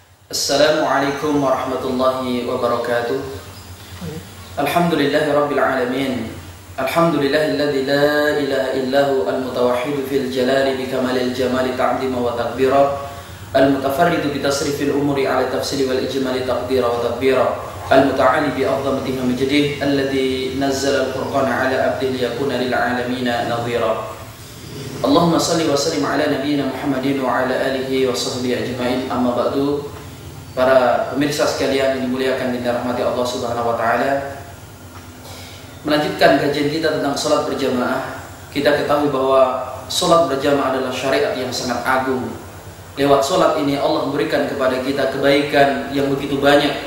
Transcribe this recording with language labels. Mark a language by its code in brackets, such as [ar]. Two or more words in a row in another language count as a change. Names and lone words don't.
[ar] السلام عليكم ورحمة الله وبركاته الحمد لله رب العالمين. الحمد لله الذي لا إله إلا هو المتوحد في الجلال بكمال الجمال تعظيما وتكبيرا المتفرد بتصريف الأمور على التفصيل والإجمال تقديرا وتدبيرا المتعالي بعظمته ومجده الذي نزل الفرقان على عبده ليكون للعالمين نذيرا. اللهم صل وسلم على نبينا محمد وعلى آله وصحبه أجمعين. أما بعد. [id] Para pemirsa sekalian yang dimuliakan dan dirahmati Allah [ar] سبحانه وتعالى, [id] melanjutkan kajian kita tentang salat berjamaah. Kita ketahui bahwa salat berjamaah adalah syariat yang sangat agung. Lewat salat ini Allah memberikan kepada kita kebaikan yang begitu banyak.